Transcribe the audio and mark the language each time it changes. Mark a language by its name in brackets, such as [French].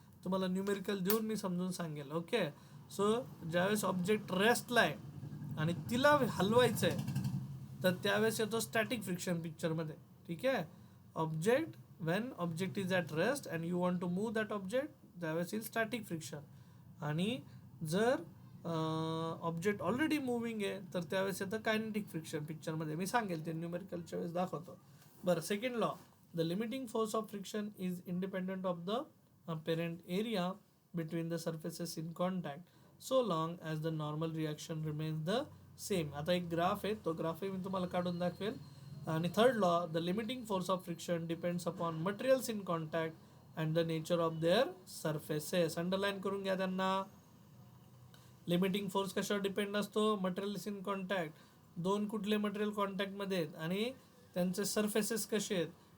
[Marathi] तुम्हाला न्यूमेरिकल देऊन मी समजून सांगेल. ओके, सो ज्यावेळेस ऑब्जेक्ट रेस्टला आहे आणि तिला हलवायचं आहे तर त्यावेळेस येतो स्टॅटिक फ्रिक्शन पिक्चरमध्ये. ठीक आहे, [English] object when object is at rest and you want to move that object [Marathi] त्यावेळेस येईल स्टॅटिक फ्रिक्शन. आणि जर ऑब्जेक्ट ऑलरेडी मुव्हिंग आहे तर त्यावेळेस येतं कायनेटिक फ्रिक्शन पिक्चरमध्ये. मी सांगेल ते न्यूमेरिकलच्या वेळेस दाखवतो. [English] बरं, second law, the limiting force of friction is independent of the apparent area between the surfaces in contact so long as the normal reaction remains the same. [Marathi] आता एक ग्राफ आहे, तो ग्राफही मी तुम्हाला काढून दाखवेल. आणि third [English] Law, the limiting force of friction depends upon materials in contact and the nature of their surfaces. [Marathi] Underline करून घ्या त्यांना. लिमिटिंग फोर्स कशावर डिपेंड असतो? [English] Materials in contact. [Marathi] दोन कुठले मटेरियल कॉन्टॅक्टमध्ये आहेत आणि त्यांचे सरफेसेस कसे आहेत?